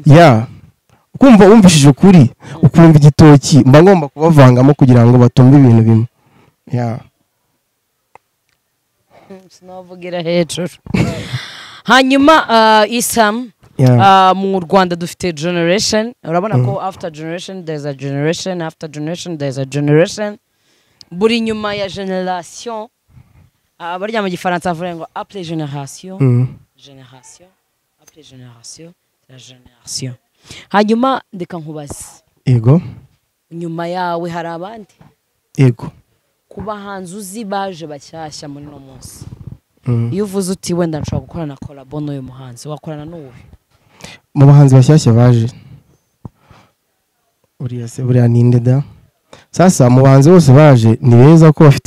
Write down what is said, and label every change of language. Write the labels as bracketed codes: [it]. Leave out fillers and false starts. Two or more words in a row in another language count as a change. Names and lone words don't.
[rw] ya ukumva wumvishije ukuri ukumva igitoki mba ngomba kubavangamo kugira ngo batumve ibintu bimwe ya sinavugira hejuru hanyuma Isam mu Rwanda dufite generation urabona ko [en] after generation there's a generation after generation there's a generation [rw] buri nyuma ya generation barya mu gifaransa bavuga ngo [fr] après génération génération après génération la génération [rw] hanyuma ndeka nkubaze yego nyuma yawe hari abandi yego kuba hanze uzi baje bashyashya muri no munsi iyo uvuze uti wenda nshobora gukorana na collabo n'uyu muhanzi wakorana n'uwe mu bahanzi bashyashya baje buriya ninde da sasa mu bahanzi bose baje ni beza ko bafite